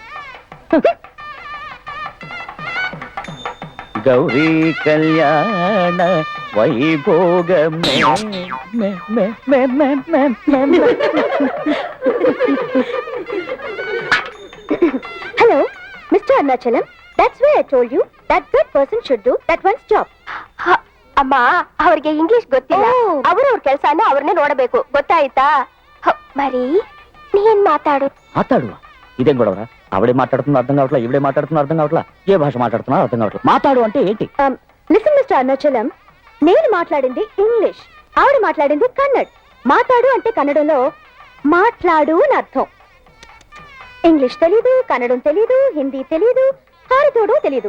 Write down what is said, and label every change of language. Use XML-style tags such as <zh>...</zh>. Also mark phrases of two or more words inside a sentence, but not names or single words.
<te>గౌరీ కళ్యాణ వైభోగమే. హలో మిస్టర్ అరుణాచలం,</te> <en>that's why I told you that good person should do that one's job.</en> <kn>ಅಮ್ಮ ಅವ್ರಿಗೆ ಇಂಗ್ಲಿಷ್ ಗೊತ್ತಿಲ್ಲ, ಅವ್ರವ್ರ ಕೆಲಸನ ಅವ್ರನ್ನೇ ನೋಡಬೇಕು, ಗೊತ್ತಾಯ್ತಾ? మరి ನೀನ್ ಮಾತಾಡು.</kn> <te>మాట్లాడు. ఇదేం గొడవరా? ఆవిడే మాట్లాడుతున్నా అర్థం కావట్లా, ఈవిడే మాట్లాడుతున్నా అర్థం కావట్లా, ఏ భాష మాట్లాడుతున్నా అర్థం కావట్లా. మాట్లాడు అంటే ఏంటి? లిసన్ మిస్టర్ అరుణాచలం, నేను మాట్లాడింది ఇంగ్లీష్, ఆవిడ మాట్లాడింది కన్నడ్. మాట్లాడు అంటే కన్నడంలో మాట్లాడు అని అర్థం. ఇంగ్లీష్ తెలీదు, కన్నడం తెలీదు, హిందీ తెలీదు, హారతోడు తెలీదు.</te>